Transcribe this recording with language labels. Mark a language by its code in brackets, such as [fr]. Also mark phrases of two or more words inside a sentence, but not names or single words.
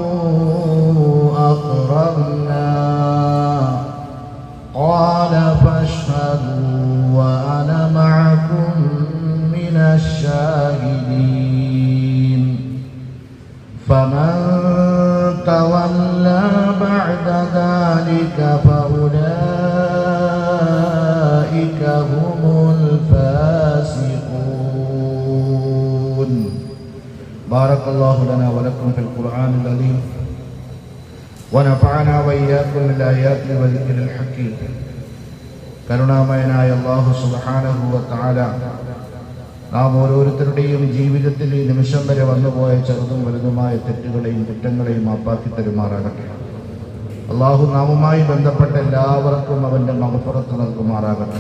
[ar] أقررنا قال فاشهدوا وأنا معكم من الشاهدين فمن تولى بعد ذلك فأولئك هم الفاسقون. بارك الله لنا ولكم في القرآن العظيم ونفعنا وإياكم بالآيات والذكر الحكيم. [ml] കരുണാമയനായ അല്ലാഹു [ar] سبحانه وتعالى [ml] നാം ഓരോരുത്തരുടെയും ജീവിതത്തിൽ ഈ നിമിഷം വരെ വന്നുപോയ ചെറുതും വലുതുമായ തെറ്റുകളെയും കുറ്റങ്ങളെയും മാപ്പാക്കി തരുമാറാകട്ടെ. അള്ളാഹു നാമുമായി ബന്ധപ്പെട്ട എല്ലാവർക്കും അവൻ്റെ മഗ്ഫിറത്ത് നൽകുമാറാകട്ടെ.